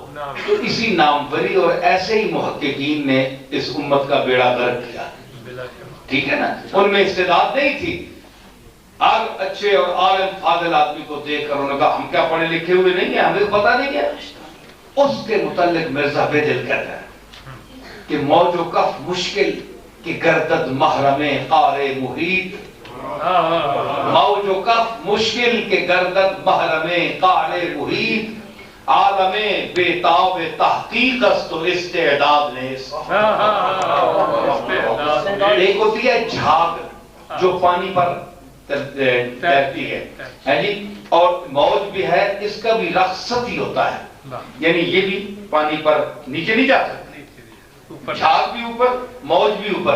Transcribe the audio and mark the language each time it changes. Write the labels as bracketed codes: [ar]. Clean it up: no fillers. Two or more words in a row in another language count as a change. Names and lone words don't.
[ur] تو اسی ناموری اور ایسے ہی محققین نے اس امت کا بیڑا غرق کیا، ٹھیک ہے نا؟ ان میں استعداد نہیں تھی، اب اچھے اور عالم فاضل آدمی کو دیکھ کر انہوں نے کہا ہم کیا پڑھے لکھے ہوئے نہیں ہیں، ہمیں پتہ نہیں ہے۔ اس کے متعلق مرزا بیدل کہتا ہے کہ [fa] موج و کف مشکل کہ گردد محرم قار محیط، موج و کف مشکل کہ گردد محرم قار محیط، عالم بے تاب تحقیق است و استعداد نیست۔ [ur] ایک ہوتی ہے جھاگ جو پانی پر تیرتی ہے جی، اور موج بھی ہے، اس کا بھی رخصت ہی ہوتا ہے، یعنی یہ بھی پانی پر نیچے نہیں جا سکتی، جھاگ بھی اوپر موج بھی اوپر۔